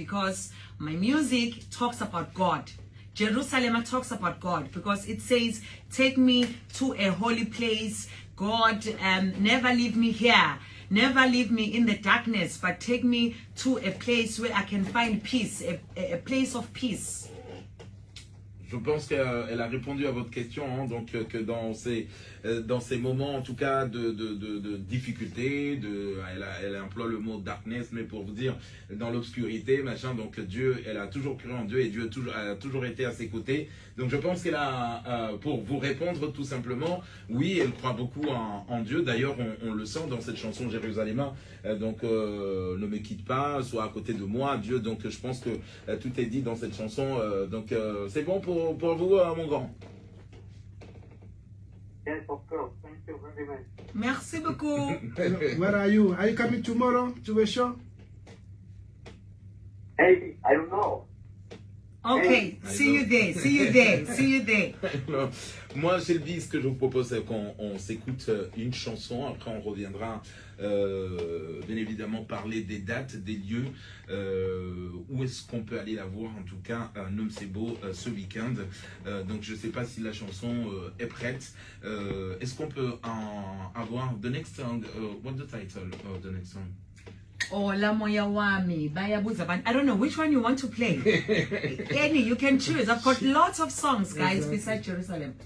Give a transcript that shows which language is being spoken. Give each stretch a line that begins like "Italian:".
English: Because my music talks about God. Jerusalem talks about God. Because it says, take me to a holy place. God, never leave me here. Never leave me in the darkness, but take me to a place where I can find peace, a place of peace.
French: Je pense qu'elle a répondu à votre question, hein, donc que dans ces moments, en tout cas, de difficulté, elle emploie le mot darkness, mais pour vous dire, dans l'obscurité, machin, donc Dieu, elle a toujours cru en Dieu et Dieu a toujours été à ses côtés. Donc je pense qu'elle a, pour vous répondre tout simplement, oui, elle croit beaucoup en Dieu. D'ailleurs, on le sent dans cette chanson Jérusalem. Donc ne me quitte pas, sois à côté de moi, Dieu. Donc je pense que tout est dit dans cette chanson. Donc c'est bon pour vous, mon grand.
English: Yes, of course. Thank you very much.
French: Merci beaucoup.
English: Where are you? Are you coming tomorrow to a show? Hey, I don't know. Okay, see you there, see you there, see you there.
French: Moi, Shelby, ce que je vous propose, c'est qu'on s'écoute une chanson. Après, on reviendra, bien évidemment, parler des dates, des lieux. Où est-ce qu'on peut aller la voir, en tout cas, Nom Sebo, ce week-end. Donc, je ne sais pas si la chanson est prête. Est-ce qu'on peut avoir
English: the next song? What's the title of the next song? or La Moya Wami, Bayabuza Band. I don't know which one you want to play. Any, you can choose. I've got lots of songs, guys, besides Jerusalem.